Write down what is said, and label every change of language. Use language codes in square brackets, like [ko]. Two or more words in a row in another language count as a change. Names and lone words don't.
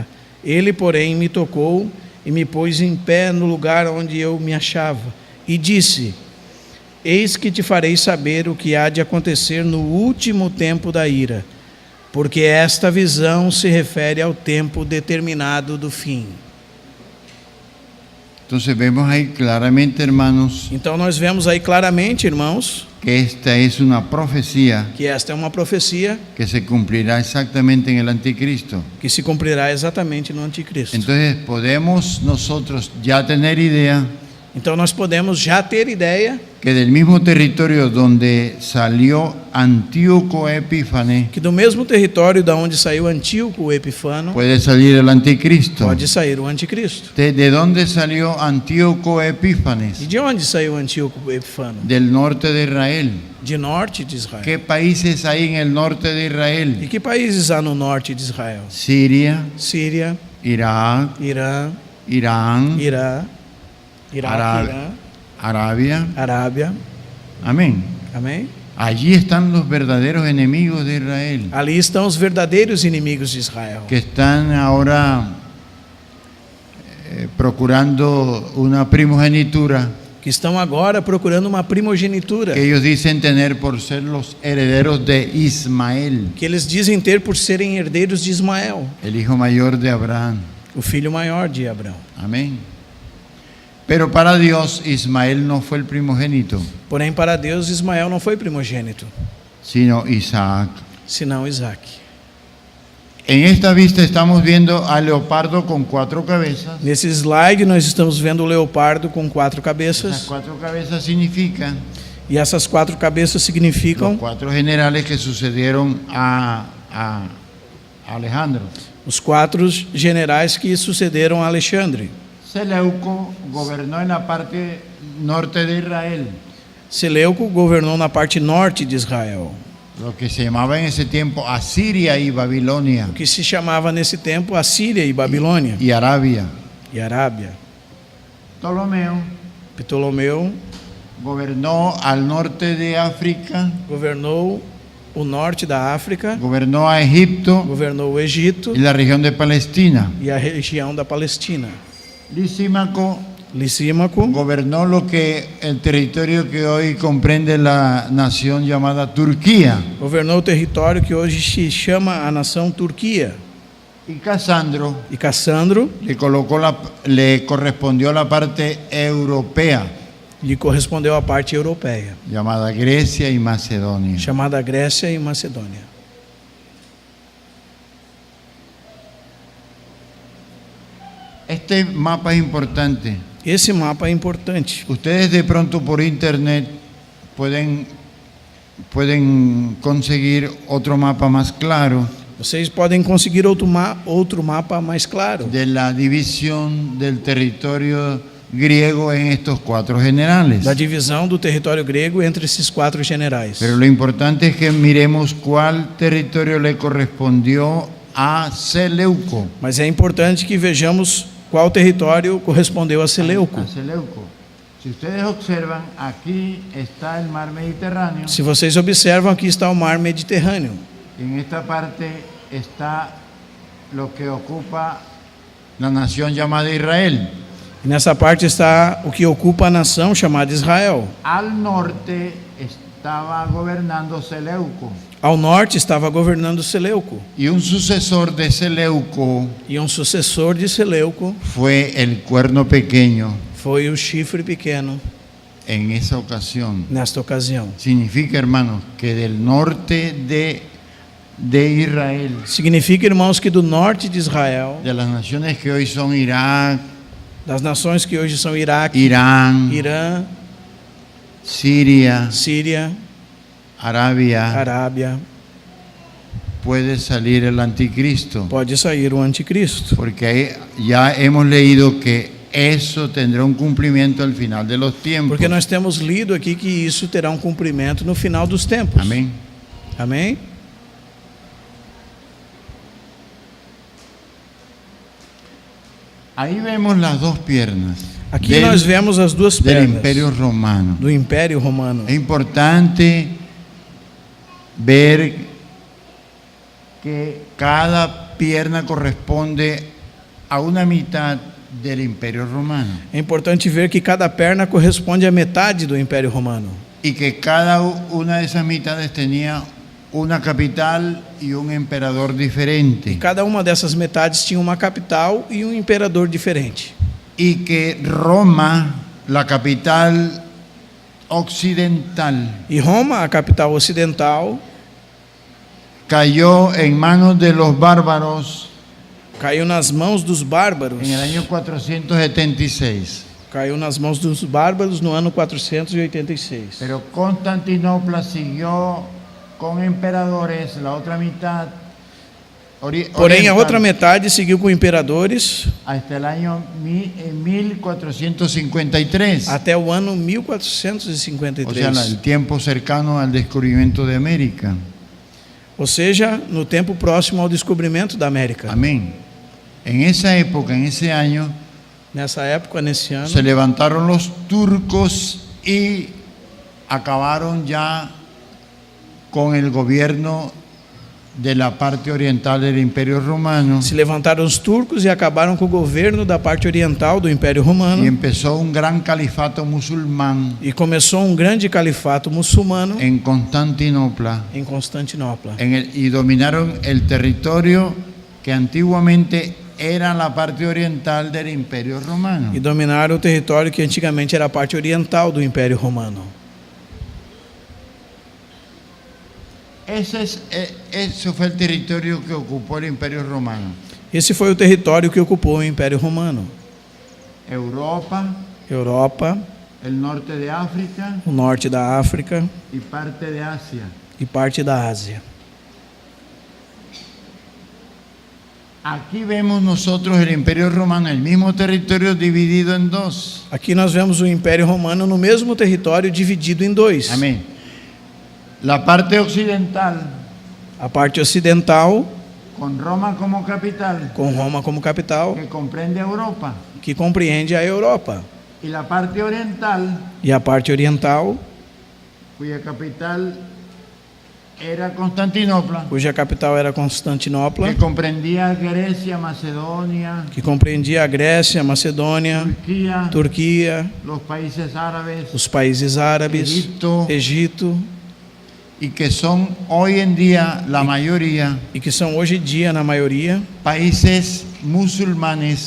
[pt] Ele, porém, me tocou e me pôs em pé no lugar onde eu me achava. E disse: Eis que te farei saber o que há de acontecer no último tempo da ira, porque esta visão se refere ao tempo determinado do fim. [es] Entonces vemos ahí claramente, hermanos, [pt] Então nós vemos aí claramente, irmãos, [es] que esta es una profecía [pt] que esta é uma profecia [es] que se cumplirá exactamente en el anticristo. [pt] que se cumprirá exatamente no anticristo. [es] Entonces podemos nosotros ya tener idea [pt] Então nós podemos já ter ideia [es] que del mismo territorio donde salió Antíoco Epífanes [pt] que do mesmo território da onde saiu Antíoco o Epifano, [es] puede salir el anticristo. [pt] pode sair o anticristo. [es] ¿De dónde salió Antíoco [pt] E [es] Epífanes? [pt] de onde saiu Antíoco o Epifano? [es] Del norte de Israel. [pt] De norte de Israel. [es] ¿Qué países hay en el norte de [pt] E [es] Israel? [pt] que países há no norte de Israel? [es] Siria, [pt] Síria, [es] Irak, [pt] Irã, [es] Irán, [pt] Irã, Iraque, Irã, [es] Arabia. [pt] Arábia. [es] Amén. [pt] Amém? [es] Allí están los verdaderos enemigos de Israel, [pt] Ali estão os verdadeiros inimigos de Israel, [es] que están ahora procurando una primogenitura [pt] que estão agora procurando uma primogenitura, [es] que ellos dicen tener por ser los herederos de Ismael, [pt] que eles dizem ter por serem herdeiros de Ismael, [es] el hijo mayor de Abraham. [pt] o filho maior de Abraão. [es] Amén. Pero para Dios Ismael no fue el primogénito, [pt] Porém, para Deus, Ismael não foi primogênito, [es] sino Isaac. [pt] senão Isaac. [es] En esta vista estamos viendo al leopardo con 4 cabezas. [pt] Nesse slide, nós estamos vendo o leopardo com 4 [es] Esas [pt] cabeças, [es] 4 cabezas significan [pt] e essas 4 cabeças [es] los [pt] significam [es] 4 generales que sucedieron a Alejandro. [pt] os 4 generais que sucederam a Alexandre. [es] Seleuco gobernó en la parte norte de Israel, [pt] Seleuco governou na parte norte de Israel, [es] lo que se llamaba en ese tiempo Asiria y Babilonia [pt] o que se chamava nesse tempo Assíria e Babilônia [es] y Arabia. [pt] e Arábia. [es] Ptolomeo [pt] Ptolomeu [es] gobernó al norte de África, [pt] governou o norte da África, [es] gobernó a Egipto [pt] governou o Egito [es] y la región de Palestina. [pt] e a região da Palestina. [es] Lisímaco [pt] Lisímaco [es] gobernó lo que el territorio que hoy comprende la nación llamada Turquía. [pt] governou o território que hoje se chama a nação Turquia. [es] Y Casandro [pt] E Cassandro [es] le correspondió la parte europea, [pt] lhe correspondeu a parte europeia, [es] llamada Grecia y Macedonia. [pt] chamada Grécia e Macedônia. [es] Este mapa es importante. [pt] Esse mapa é importante. [es] Ustedes de pronto por internet pueden conseguir otro mapa más claro [pt] Vocês podem conseguir outro mapa mais claro [es] de la división del territorio griego en estos 4 generales. [pt] da divisão do território grego entre esses 4 generais. [es] Pero lo importante es que miremos cuál territorio le correspondió a Seleuco. [pt] Mas é importante que vejamos qual território correspondeu a Seleuco. A Seleuco. [es] Si ustedes observan, aquí está el mar Mediterráneo. [pt] Se vocês observam, aqui está o mar Mediterrâneo. [es] En esta parte está lo que ocupa la nación llamada Israel. [pt] E nessa parte está o que ocupa a nação chamada Israel. [es] Al norte estaba gobernando Seleuco. [pt] Ao norte estava governando Seleuco. [es] Y un sucesor de Seleuco [pt] E um sucessor de Seleuco [es] fue el cuerno pequeño [pt] foi o chifre pequeno [es] en esa ocasión. [pt] nesta ocasião. [es] Significa, hermanos, que del norte de Israel, [pt] Significa, irmãos, que do norte de Israel, [es] de las naciones que hoy son Irak, [pt] das nações que hoje são Iraque, [es] Irán, [pt] Irã, [es] Siria, [pt] Síria, [es] Arabia, [pt] Arábia, [es] puede salir el anticristo. [pt] pode sair o anticristo. [es] Porque ahí ya hemos leído que eso tendrá un cumplimiento al final de los tiempos. [pt] Porque nós temos lido aqui que isso terá um cumprimento no final dos tempos. [es] Amén. [pt] Amém? [es] Ahí vemos las 2 piernas [pt] Aqui nós vemos as duas [es] del [pt] pernas [es] Imperio Romano. [pt] do Império Romano. [es] Es importante ver que cada pierna corresponde a una mitad del Imperio Romano [pt] É importante ver que cada perna corresponde à metade do Império Romano. [es] y que cada una de esas mitades tenía una capital y un emperador diferente, [pt] Cada uma dessas metades tinha uma capital e um imperador diferente. [es] y que Roma, la capital occidental, [pt] E Roma, a capital ocidental, [es] cayó en manos de los bárbaros [pt] caiu nas mãos dos bárbaros. [es] en el año 476. [pt] Caiu nas mãos dos bárbaros no ano 486. [es] Pero Constantinopla siguió con emperadores, la otra mitad, [pt] Porém, a outra metade seguiu com imperadores [es] hasta el año 1453. [pt] até o ano [es] O sea, [pt] 1453. [es] el tiempo cercano al descubrimiento de América. [pt] Ou seja, no tempo próximo ao descobrimento da América. [es] Amén. En esa época, en ese año, [pt] Nessa época, nesse ano, [es] se levantaron los turcos y acabaron ya con el gobierno de la parte oriental del Imperio Romano [pt] se levantaram os turcos e acabaram com o governo da parte oriental do Império Romano. [es] y empezó un gran califato musulmán [pt] E começou um grande califato muçulmano [es] en Constantinopla [pt] em Constantinopla. [es] y dominaron el territorio que antiguamente era la parte oriental del Imperio Romano. [pt] E dominaram o território que antigamente era a parte oriental do Império Romano. [es] Ese fue el territorio que ocupó el Imperio Romano. [pt] Esse foi o território que ocupou o Império Romano. [es] Europa, [pt] Europa, [es] el norte de África [pt] o norte da África [es] y parte de Asia. [pt] e parte da Ásia. [es] Aquí vemos nosotros el Imperio Romano, el mismo territorio dividido en dos. [pt] Aqui nós vemos o Império Romano no mesmo território dividido em dois. [es] Amén. La parte occidental, [pt] A parte ocidental, [es] con Roma como capital, [pt] com Roma como capital, [es] que comprende Europa, [pt] que compreende a Europa. [es] y la parte oriental, [pt] E a parte oriental, [es] cuya capital era Constantinopla, [pt] cuja capital era Constantinopla, [es] que comprendía Grecia, Macedonia, [pt] que compreendia a Grécia, a Macedônia, [es] Turquía, [pt] Turquia, [es] los países árabes, [pt] os países árabes, [es] Egipto, [pt] Egito, [es] y que son hoy en día la mayoría [pt] e que são hoje em dia, na maioria, [es] países musulmanes